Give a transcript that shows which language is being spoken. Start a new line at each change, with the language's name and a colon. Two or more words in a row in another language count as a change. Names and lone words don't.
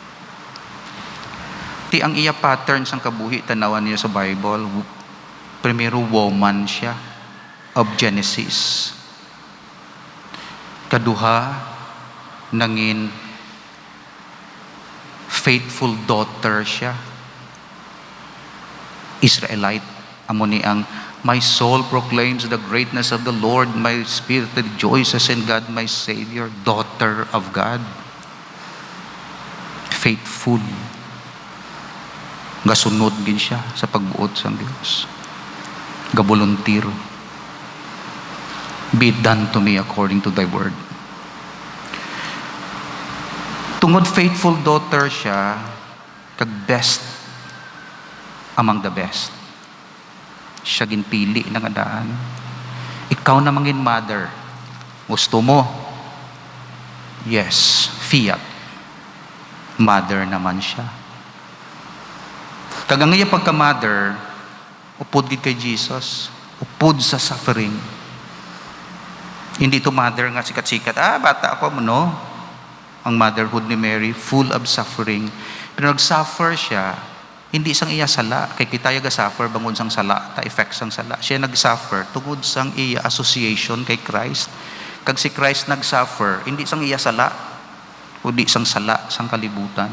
Hiligaynon: Ti ang iya pattern sang kabuhi tanawan niya sa Bible, primero woman siya of Genesis. Kaduha, nangin
English: faithful daughter
Hiligaynon: siya.
English: Israelite,
Hiligaynon: amo ni ang
English: my soul proclaims the greatness of the Lord. My spirit rejoices in God, my Savior. Daughter of God. Faithful.
Hiligaynon: Gasunod din siya sa pagbuot sa Diyos. Gabolunteer.
English: Be it done to me according to thy word. Tungod faithful daughter
Hiligaynon: siya, kag
English: best among the best.
Hiligaynon: Siya ginpili ng adaan. Ikaw na mangin mother. Gusto mo? Yes, fiat. Mother naman siya. Kagang iya pagka-mother, upod gid kay Jesus. Upod sa suffering. Hindi to mother nga sikat-sikat. Bata ako mo, no? Ang motherhood ni Mary,
English: full of suffering.
Hiligaynon: Pero nag-suffer siya, hindi sang iya sala, kay kita suffer bangod sang sala, ta effect sang sala. Siya nag-suffer tungod sang iya association kay Christ. Kag si Christ nag-suffer, hindi sang iya sala, kundi sang sala sang kalibutan.